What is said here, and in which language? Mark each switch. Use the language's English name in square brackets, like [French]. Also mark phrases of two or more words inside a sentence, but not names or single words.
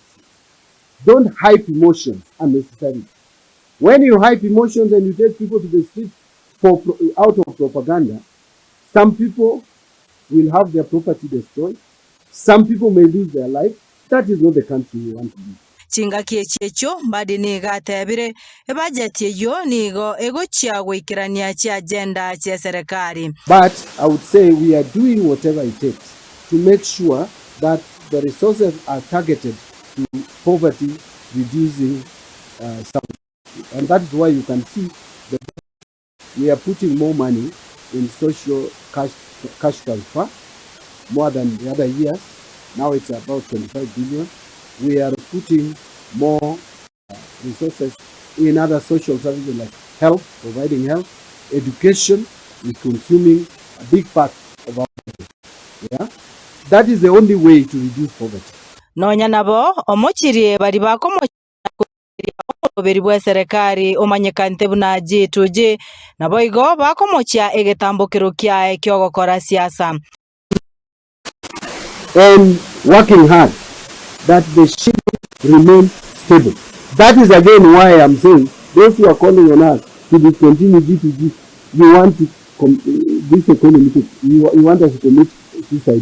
[English] Don't hype emotions unnecessarily. When you hype emotions and you take people to the street out of propaganda, some people will have their property destroyed. Some people may lose their life. That is not the country we want to live. [Gusii] Chingaki echecho Mbadi niga tebire budget yo nigo egochia gwikirania chi agenda cha serikali. [English] But I would say we are doing whatever it takes to make sure that the resources are targeted to poverty reducing and that is why you can see that we are putting more money in social cash transfer more than the other years. Now it's about 25 billion. We are putting more resources in other social services like health, providing health, education is consuming a big part of our budget. Yeah? That is the only way to reduce poverty. [Gusii] Nonya nabo omochirie bari bakomochirie oberi bwa serikali omanyekante buna G2G nabo igo bakomochia egetambokero kya ekyogokora siasa. [English] And working hard that the shilling remain stable. That is again why I'm saying those who are calling on us to discontinue G2G, you want to this economy, you want us to commit suicide.